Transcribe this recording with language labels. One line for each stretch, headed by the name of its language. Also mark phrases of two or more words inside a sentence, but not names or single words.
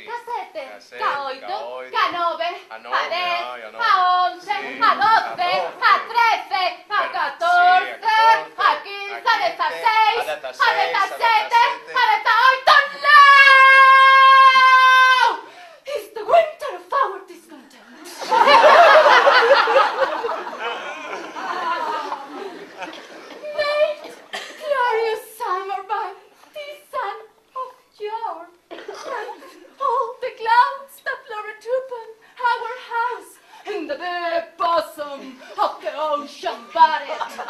Galician: Ca 7. Ca 7, Ca 8. ca 8, Ca 9. a 9, A 10. ai, a 9. A 11. Sí. A 12. A 13. A 14. A 15. A 16. A 17. A 18. No!
English: It's the winter of our discontent. Late, glorious summer by the sun of yore, and all the clouds that floated upon our house in the deep bosom of the ocean buried.